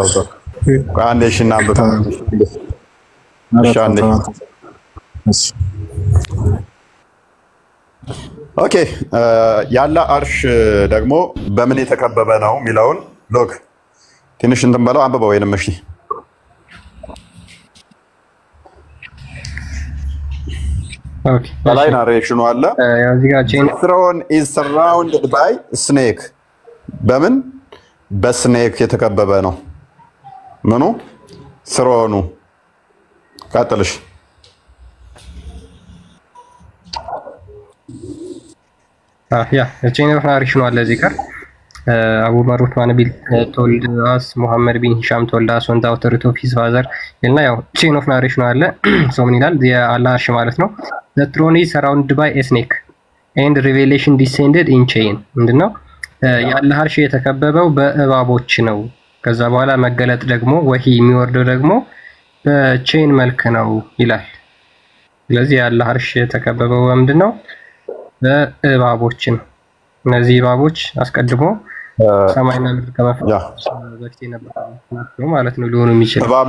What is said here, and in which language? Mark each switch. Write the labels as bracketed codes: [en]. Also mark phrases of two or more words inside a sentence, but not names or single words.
[am] ታው አንዴ እሺ እናንብብ። እሺ አንዴ ኦኬ ያለ አርሽ ደግሞ በምን የተከበበ ነው የሚለውን ሎክ ትንሽ እንትን በለው አንብበው ወይንም እሺ [en] ኦኬ [am] በላይ ናሬሽኑ አለ እዚህ ጋር ቼን [en] throne is surrounded by snake [am] በምን በስኔክ የተከበበ ነው ምኑ throne ቀጥልሽ [en] ያ chain of narration [am] አለ እዚህ ጋር [en] አቡ ማሩፍ ማነቢል told us ሙሐመድ ቢን ሂሻም told us on the authority of his father [am] እና ያው [en] chain of narration [am] አለ ሶ ምን ይላል የአላህ አርሽ ማለት ነው [en] the throne is surrounded by a snake and revelation descended in chain [am] ምንድነው የአላህ አርሽ የተከበበው በእባቦች ነው ከዛ በኋላ መገለጥ ደግሞ ወሂ የሚወርደው ደግሞ በቼን መልክ ነው ይላል ስለዚህ የአላህ አርሽ የተከበበው ምንድነው በእባቦች ነው እነዚህ እባቦች አስቀድሞ ሰማይና ምድር ከመፍጠር በፊት የነበረው ማለት ነው ሊሆኑ የሚችል